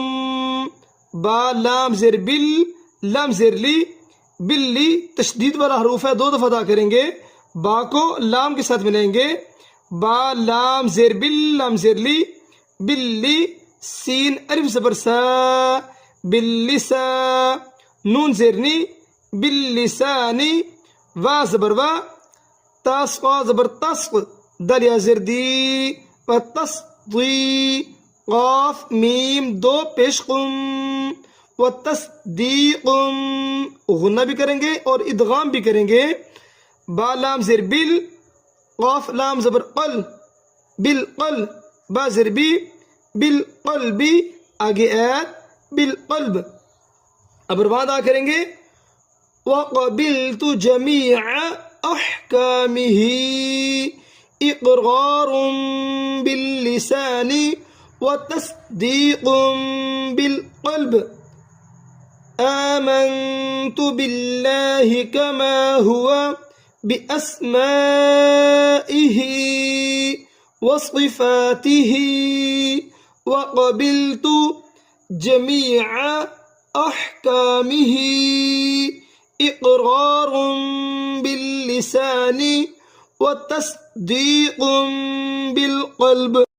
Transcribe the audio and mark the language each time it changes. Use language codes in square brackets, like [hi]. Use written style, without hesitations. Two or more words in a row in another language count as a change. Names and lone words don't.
[ur] با لام زیر بل لام زیر لی بلی. تشدید والا حروف ہے، 2 دفعہ ادا کریں گے. با کو لام کے ساتھ ملائیں گے. با لام زیر بل لام زیر لی بلی. سین الف زبر سا باللسا. نون زیرنی باللسانی. وا زبر وا تاسقا زبر تسق. دال یا زیر دی و تصدی. قاف میم 2 پیش قم و تصدیقم. غنہ بھی کریں گے اور ادغام بھی کریں گے. با لام زیر بل قاف لام زبر قل بالقل. با زیر بی بالقلبی. آگے ایت بالقلب. اب رواں ادا کریں گے. [ar] وقبلت جمیع احکامہ اقرار باللسان وتصدیق بالقلب. آمنت باللہ کما ہوا بأسمائہ وصفاتہ وقبلت جمیع احکامہ اقرار باللسان وتصدیق بالقلب.